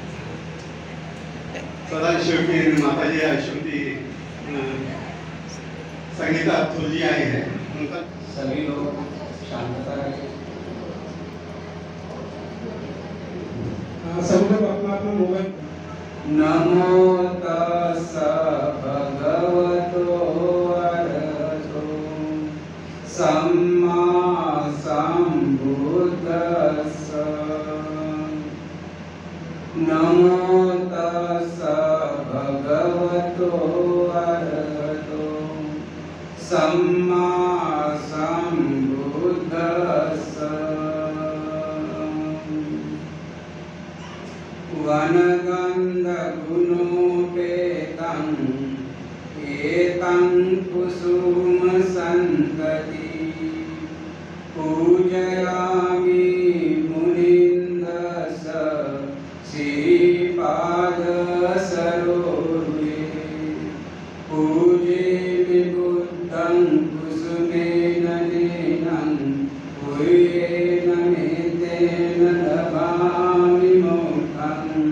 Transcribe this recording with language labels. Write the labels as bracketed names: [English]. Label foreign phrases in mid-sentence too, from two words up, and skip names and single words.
[Hindi] सदाशिव की माता जी अश्वती संगीता अतुल जी आए हैं। उनका सभी लोग शांतता रखें। सब लोग अपना अपना मोबाइल। [Pali] नमो तस्स भगवतो अरहतो सम्मा सम्बुद्दस्स। नमो तस्स भगवतो अरहतो सम्मा सम्बुद्दस्स। वनगन्धगुणोपेतं एतं कुसुमसन्तति पूजयामि मुनीन्द्रस्य श्रीपादसरोरुहे। पूजे विबुद्धं कुसुमेन नेनं पूयेन मेतेन लभामि मोक्षं।